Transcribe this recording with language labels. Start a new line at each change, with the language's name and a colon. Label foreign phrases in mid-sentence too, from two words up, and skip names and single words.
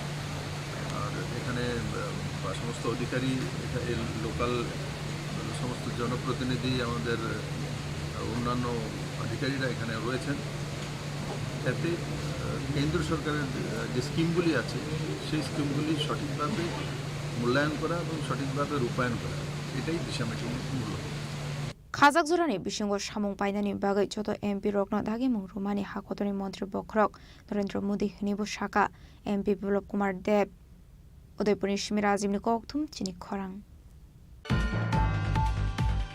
Bangla: আর এখানে সমস্ত অধিকারী লোকাল সমস্ত জনপ্রতিনিধি আমাদের অন্যান্য অধিকারীরা এখানে রয়েছেন এতে কেন্দ্র সরকারের যে স্কিমগুলি আছে সেই স্কিমগুলি সঠিকভাবে মূল্যায়ন করা এবং সঠিকভাবে রূপায়ণ করা এটাই দিশা মিটিংয়ের মূল
Kok Borok: Khajak Zurani Bishingo Shamung Painani Bagai Joto MP Rokno Dagimung Rumani Hakotoni Montri Bokrok Narendra Modi Hnibu Shaka MP Biplop Kumar Dev Udaipur Shmirazim Nikoktum Chini Khorang